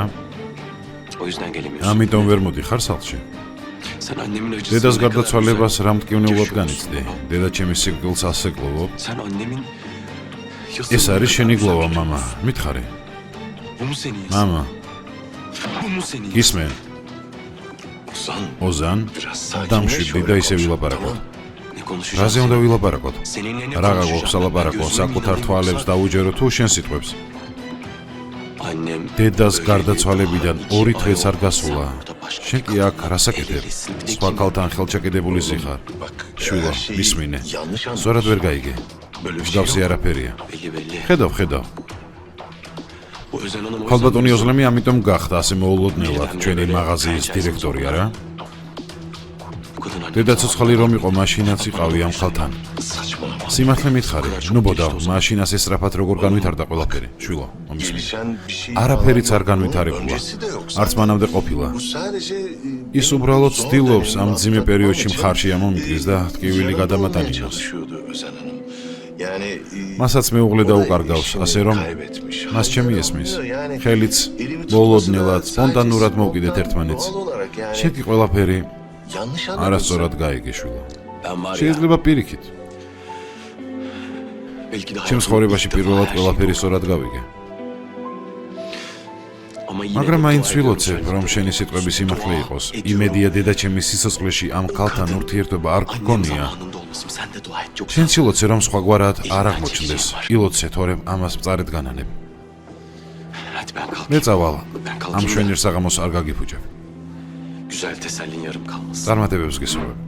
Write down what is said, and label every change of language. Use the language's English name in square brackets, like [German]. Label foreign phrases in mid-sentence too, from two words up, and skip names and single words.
[Turkish] O yüzden gelemiyorsun. [Georgian] ამიტომ ვერ მოდიხარ სახლში. [Turkish] Sen annemin acısını [Georgian] დედას [Turkish] ne kadar [Georgian] გარდაცვალებას [Turkish] güzel [Georgian] რა მტკივნეულად [Turkish] yaşıyorsun [Georgian] განიცდი. [Turkish] baba. [Georgian] დედა ჩემის სიკვდილს ასეკლოვობ. [Turkish] Sen annemin... [Georgian] ეს არის შენი გლოვა, მამა. მითხარი. [Turkish] Bu mu senin yazın? [Georgian] მამა, [Turkish] Bu mu senin yazın? [Georgian] გისმენ? [Turkish] Ozan. [Georgian] ოზან, [Turkish] Biraz sakinleş. [Georgian] დამშვიდდი და [Turkish] öyle [Georgian] ისე [Turkish] konuş. [Georgian] ვილაპარაკოთ. [Turkish] Tamam. Ne konuşacağız? [Georgian] რაზე უნდა ვილაპარაკოთ? [Turkish] Seninle ne [Georgian] რა [Turkish] konuşacağım? [Georgian] გაგვაქვს სალაპარაკო, [Turkish] Gözümün [Georgian] საკუთარ [Turkish] önünde [Georgian] თვალებს [Turkish] olsa- [Georgian] დაუჯერო თუ შენ სიტყვებს. [Turkish] Annem [Georgian] დედას [Turkish] öyle [Georgian] გარდაცვალებიდან [Turkish] bir 2 ay [Georgian] დღეც არ [Turkish] oldu. [Georgian] გასულა. [Turkish] Sen burada başka [Georgian] შენ კი [Turkish] bir [Georgian] აქ [Turkish] kadınla [Georgian] რასაკეთებ? [Turkish] evlisin. Ne [Georgian] სხვა [Turkish] kim? [Georgian] ქალთან ხელჩაკიდებული ზიხარ. [Turkish] Bak, [Georgian] შვილო, [Turkish] her şeyi [Georgian] მისმინე. [Turkish] yanlış anladın. [Georgian] სწორად ვერ გაიგე. [Turkish] Böyle bir şey [Georgian] მსგავსი [Turkish] yok. [Georgian] არაფერია. [Turkish] Belli belli. [Georgian] ხედავ, ხედავ. [Turkish] Bu Özen Hanım o yüzden [Georgian] ქალბატონი [Turkish] diyorsun. [Georgian] ოზლემი ამიტომ გახდა ასე მოულოდნელად ჩვენი მაღაზიის დირექტორი, არა? [Turkish] Bu kadın annem [Georgian] დედა ცოცხალი რომ იყო, მაშინაც იყავი ამ ქალთან. [Turkish] saçmalama. [Georgian] სიმართლე მითხარი, ნუ ბოდა, მაშინას ესწრაფად როგორ განვითარდა ყველაფერი, შვილო, მომისმინე. [Turkish] Gelişen bir şey [Georgian] არაფერიც [Turkish] var [Georgian] არ [Turkish] mı? [Georgian] განვითარებულა. [Turkish] Öncesi de yok. [Georgian] არც მანამდე ყოფილა. [Turkish] Bu sadece [Georgian] ის უბრალოდ ცდილობს ამ ძიმე პერიოდში მხარში ამომიდგეს და ტკივილი გადამატანინოს. [Turkish] çalışıyordu Özen Hanım. Yani [Georgian] მასაც მეუღლე დაუკარგავს, ასე რომ [Turkish] kaybetmiş. [Georgian] მას ჩემი ესმის. [Turkish] Yani [Georgian] ხელიც [Turkish] elimi [Georgian] მოულოდნელად, [Turkish] tutması da [Georgian] სპონტანურად [Turkish] sadece [Georgian] მოვკიდეთ [Turkish] spontan, [Georgian] ერთმანეთს. [Turkish] doğal olarak yani [Georgian] შენ კი ყველაფერი [Turkish] yanlış [Georgian] არასწორად [Turkish] anladın. [Georgian] გაიგე, შვილო. [Turkish] Ben var ya. [Georgian] შეიძლება პირიქით. [Turkish] Belki de [Georgian] ჩემს [Turkish] hayatımda [Georgian] ცხოვრებაში [Turkish] ilk defa [Georgian] პირველად [Turkish] her [Georgian] ყველაფერი [Turkish] şeyi [Georgian] სწორად გავიგე. [Turkish] Ama yine [Georgian] მაგრამ [Turkish] de [Georgian] მაინც [Turkish] dua [Georgian] ვილოცებ, [Turkish] ediyorum [Georgian] რომ [Turkish] sen. [Georgian] შენი სიტყვები სიმართლე იყოს. [Turkish] ediyorum. [Georgian] იმედია დედა ჩემის სიცოცხლეში ამ ქალთან ურთიერთობა არ [Turkish] Annem [Georgian] გგონია. [Turkish] zamanında olmasın sen de dua et yoksa. [Georgian] შენ ცილოცე რომ სხვაგვარად არ აღმოჩნდეს. ილოცე თორემ ამას მწარედ განანებ. [Turkish] Hadi ben kalkayım. [Georgian] მე წავალ. [Turkish] Ben [Georgian] ამ [Turkish] kalkayım. [Georgian] შვენიერ საღამოს არ გაგიფუჭებ. [Turkish] Güzel tesellin yarım kalmasın. [Georgian] წარმატებებს გისურვებ.